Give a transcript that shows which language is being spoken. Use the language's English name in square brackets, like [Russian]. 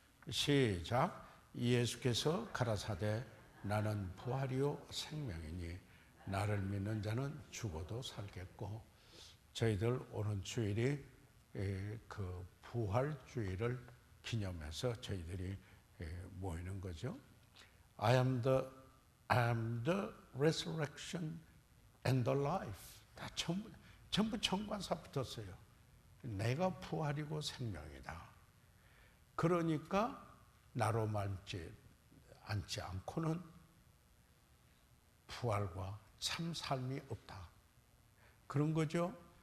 [Korean] 시작. 예수께서 가라사대 나는 부활이요 생명이니 나를 믿는 자는 죽어도 살겠고. 저희들 오는 주일이 그 부활주일을 기념해서 저희들이 모이는 거죠. [English] I am the resurrection and the life. [Korean] 다 전부 정관사 붙었어요. 내가 부활이고 생명이다. 그러니까 나로 말지 않지 않고는 부활과 참 삶이 없다. 그런 거죠.